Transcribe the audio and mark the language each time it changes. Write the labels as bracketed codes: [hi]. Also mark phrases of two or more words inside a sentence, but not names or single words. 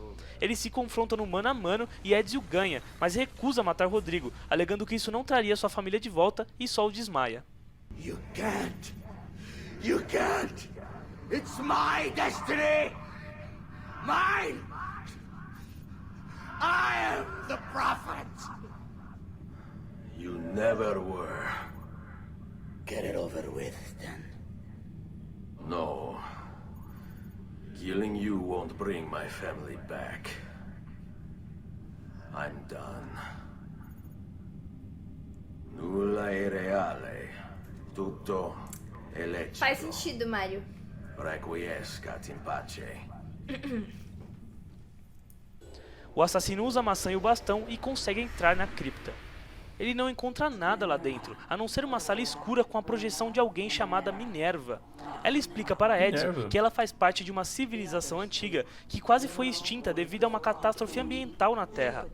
[pt] Eles se confrontam no mano a mano e Ezio ganha, mas recusa matar Rodrigo, alegando que isso não traria sua família de volta e só o desmaia. [en] You can't. You can't. It's my destiny. Mine. I am the prophet. You never were. Get it over with, then. No. Killing you won't bring my family back. I'm done. [it] Nulla è reale. Tutto è lecito. [pt] Faz sentido, Mário. [la] Requiescat in pace. [pt] O assassino usa a maçã e o bastão e consegue entrar na cripta. Ele não encontra nada lá dentro, a não ser uma sala escura com a projeção de alguém chamada Minerva. Ela explica para Ezio Minerva? que ela faz parte de uma civilização antiga que quase foi extinta devido a uma catástrofe ambiental na Terra.